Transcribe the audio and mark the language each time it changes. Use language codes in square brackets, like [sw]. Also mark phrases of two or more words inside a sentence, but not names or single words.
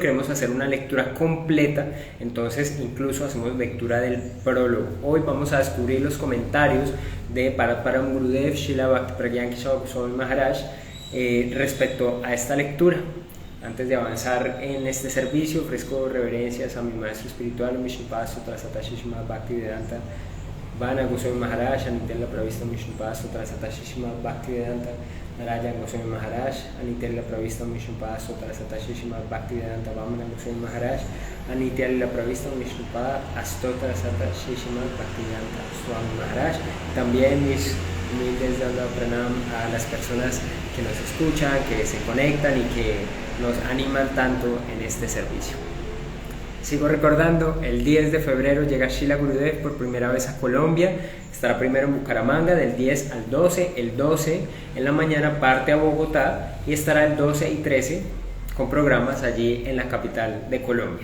[es] Queremos hacer una lectura completa, entonces incluso hacemos lectura del prólogo. Hoy vamos a descubrir los comentarios de Param Gurudev Srila Bhaktivedanta Goswami Maharaj respecto a esta lectura. Antes de avanzar en este servicio, ofrezco reverencias a mi maestro espiritual, Vishnupada Sutra Satashi Srimad Bhaktivedanta Vana Goswami Maharaj, Anitya Pravista Vishnupada Sutra Satashi Srimad Bhaktivedanta Narayan Goswami Maharaj, Anitya Pravista Vishnupada Sutra Satashi Srimad Bhaktivedanta Vamana Goswami Maharaj, Anitya Pravista Vishnupada Astotra Satashi Srimad Bhaktivedanta Swami Maharaj. También mis humildes dando pranam a las personas que nos escuchan, que se conectan y que nos animan tanto en este servicio. Sigo recordando, el 10 de febrero llega Srila Gurudev por primera vez a Colombia. Estará primero en Bucaramanga del 10 al 12. El 12 en la mañana parte a Bogotá y estará el 12 y 13 con programas allí en la capital de Colombia.